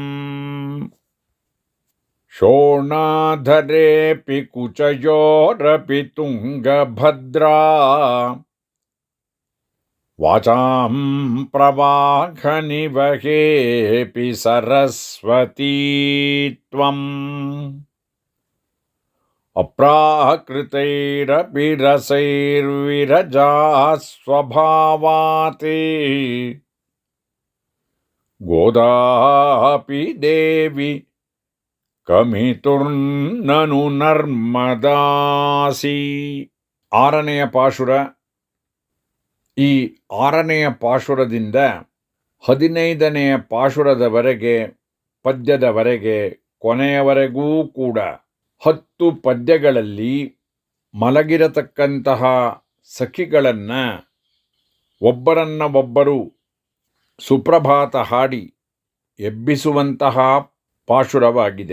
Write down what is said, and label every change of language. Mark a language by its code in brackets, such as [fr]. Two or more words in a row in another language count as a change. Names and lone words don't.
[sa] शोणाधरेऽपि कुचयोरपि तुङ्गभद्रा वाचां प्रवाहनिवहेऽपि सरस्वती त्वम्। अप्राकृतैरपि रसैर्विरजा स्वभावात् गोदापि देवि ಕಮಿತುರ್ನನು ನರ್ಮದಾಸಿ. [kn] ಆರನೆಯ ಪಾಶುರ. ಈ ಆರನೆಯ ಪಾಶುರದಿಂದ 15ನೆಯ ಪಾಶುರದವರೆಗೆ, ಪದ್ಯದವರೆಗೆ, ಕೊನೆಯವರೆಗೂ ಕೂಡ 10 ಪದ್ಯಗಳಲ್ಲಿ ಮಲಗಿರತಕ್ಕಂತಹ ಸಖಿಗಳನ್ನು ಒಬ್ಬರನ್ನ ಒಬ್ಬರು ಸುಪ್ರಭಾತ ಹಾಡಿ ಎಬ್ಬಿಸುವಂತಹ ಪಾಶುರವಾಗಿದೆ.